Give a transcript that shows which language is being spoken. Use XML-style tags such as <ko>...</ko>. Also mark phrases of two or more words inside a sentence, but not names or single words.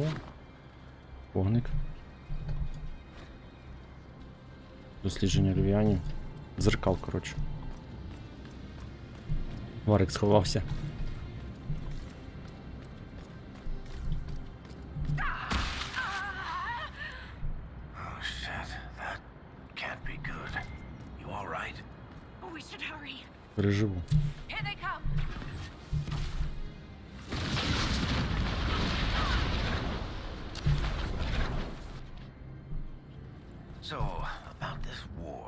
<uk>Вогник. Дослідження львів'янів. Дзеркал, коротше. Варик сховався.</uk> <en>Oh shit, that can't be good. You all right? We should hurry.</en> <uk>Переживу.</uk> <en>Here they come. So, about this war.</en>